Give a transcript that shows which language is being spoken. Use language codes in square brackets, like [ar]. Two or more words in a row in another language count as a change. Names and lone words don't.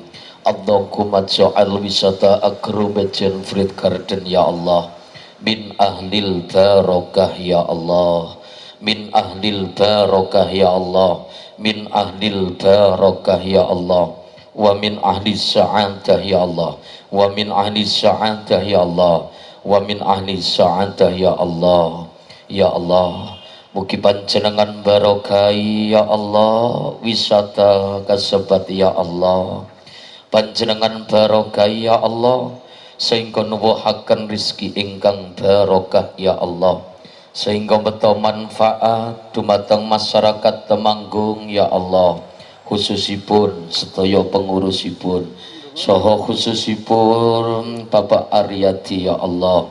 [ar] اللهم اجعل wisata Bejian Fruit Garden يا الله من أهل البركة يا الله من أهل البركة يا الله من أهل البركة يا الله ومن أهل السعادة يا الله ومن أهل السعادة يا الله ومن أهل السعادة يا الله. يا الله, [jv] mugi panjenengan barokai [ar] يا الله, [jv] wisata kasebat [ar] يا الله, [jv] panjenengan barokai [ar] يا الله, [jv] sehingga nuwuhaken rizki ingkang barokah [ar] يا الله, [jv] sehingga beto manfaat dumateng masyarakat Temanggung [ar] يا الله, [jv] khususipun sedaya pengurusipun saha khususipun Bapak Aryadi [ar] يا الله.